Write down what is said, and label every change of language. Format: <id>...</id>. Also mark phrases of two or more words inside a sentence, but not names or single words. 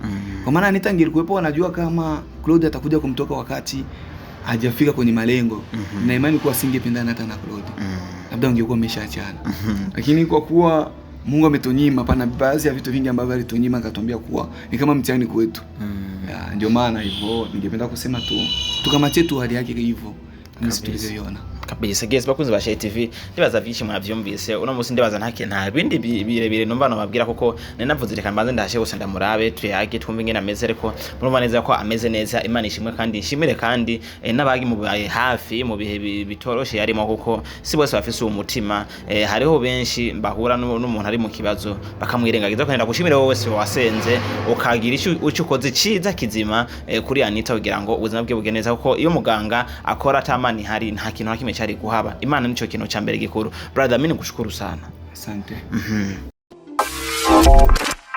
<sw>Kwa maana Anita angekuwepo anajua kama Claude atakuja kumtoka wakati hajafika kwenye malengo, na imani kuwa singependana hata na Claude. Labda ungekuwa umeshaachana. Lakini kwa kuwa Mungu ametunyima, pana baadhi ya vitu vingi ambavyo alitunyima, akatuambia kuwa ni kama mtihani kwetu. Ndio maana hivyo ningependa kusema tu tukamache tu hali yake hivyo kama tulivyoiona kabisa.</sw> <rn>Guys, bakunze ba Shy TV, ndibaza byinshi mwavyumvise. Uno musi ndibaza ntake nta bindi birebire numva no babwira kuko nenavuze reka mbanze ndashe gusa ndamurabe tuyage twumve ingene ameze, ariko murumva neza ko ameze neza. Imana ishimwe kandi nshimire kandi nabagi mu baye hafi mu bihe bitoroshe yarimo, kuko si bose bafise umutima. Hariho benshi bahura n'umuntu ari mu kibazo bakamwirengagiza. Ko nenda gushimire wowe wese wasenze ukagira icyo ukoze ciza kizima kuri Anita kugira ngo ubuzima bwe bugeneza, kuko iyo muganga akora atamani hari nta kintu nakimwe cyari kuhaba. Imana nico kintu cyambere gikuru.</rn> <sw>Brother, mimi nikushukuru sana. Asante.</sw>